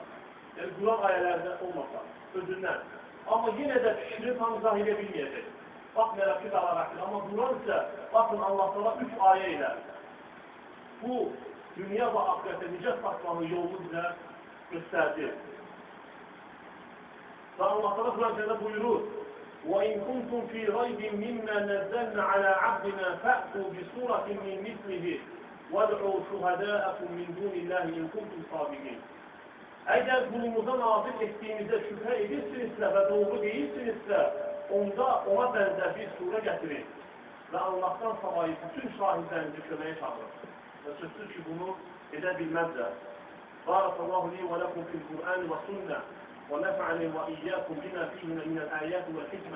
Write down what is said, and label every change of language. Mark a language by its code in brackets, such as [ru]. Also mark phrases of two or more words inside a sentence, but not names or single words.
[az] Yəni, Quran ayələrində olmasa, özündən. Amma yenə də fikrini tam izah edə bilməyəcək. Baxmayaraq ki, dəlavətli. Amma Quran isə, baxın, Allah-Teala 3 ayə ilə bu dünya və ahirətdə necə tapmanın yolunu bizə göstərdi. Və Allah-Teala Quran-ı buyurur: [ar] وَإِنْ كُنْتُمْ فِي رَيْبٍ مِّمَّا نَزَّلْنَا عَلَى عَبْدِنَا فَأْتُوا بِسُورَةٍ مِّن مِثْلِهِ وَادْعُوا شُهَدَاءَكُم مِّن دُونِ اللَّهِ إِن كُنتُمْ صَادِقِينَ. [az] Əgər qulumuza nazil etdiyinizdə şübhə edirsinizsə və doğru deyilsinizsə, onda ona bənzər bir surə gətirin və Allahdan savayı bütün şahidlərinizi köməyə çağırın. Və sözsüz ki, bunu edə bilməzlər. [ar] بارك الله لي ولكم في القرآن والسنة ونفعني وإياكم بما فيه من الآيات والحكمة.